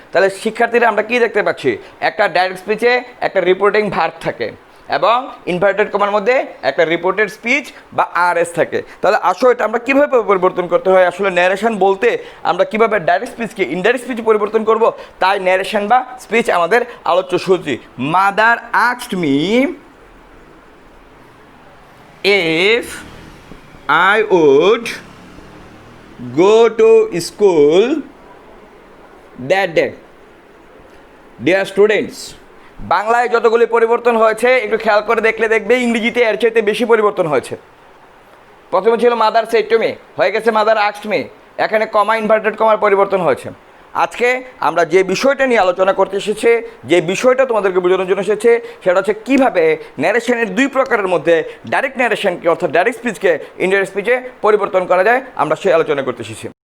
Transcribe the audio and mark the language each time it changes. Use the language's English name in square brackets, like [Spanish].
[Bangla] তাহলে শিক্ষার্থীরা আমরা কি দেখতে পাচ্ছি, একটা ডাইরেক্ট স্পিচে একটা রিপোর্টিং ভার্ব থাকে এবং ইনভার্টেড কমার মধ্যে একটা রিপোর্টেড স্পিচ বা আরএস থাকে। তাহলে আসলে এটা আমরা কীভাবে পরিবর্তন করতে হয়, আসলে ন্যারেশন বলতে আমরা কীভাবে ডাইরেক্ট স্পিচকে ইনডাইরেক্ট স্পিচে পরিবর্তন করব, তাই ন্যারেশন বা স্পিচ আমাদের আলোচ্য সূচি। [English] Mother asked me if I would go to school that day. Dear students, [Bangla] বাংলায় যতগুলি পরিবর্তন হয়েছে একটু খেয়াল করে দেখলে দেখবে ইংরেজিতে এর চাইতে বেশি পরিবর্তন হয়েছে। প্রথমে ছিল [English] mother said to me, [Bangla] হয়ে গেছে [English] mother asked me, [Bangla] এখানে কমা ইনভার্টেড কমার পরিবর্তন হয়েছে। আজকে আমরা যে বিষয়টা নিয়ে আলোচনা করতে এসেছি, যে বিষয়টা তোমাদেরকে বোঝানোর জন্য এসেছে, সেটা হচ্ছে কীভাবে ন্যারেশনের দুই প্রকারের মধ্যে ডাইরেক্ট ন্যারেশনকে অর্থাৎ ডাইরেক্ট স্পিচকে ইনডাইরেক্ট স্পিচে পরিবর্তন করা যায়, আমরা সেই আলোচনা করতে এসেছি।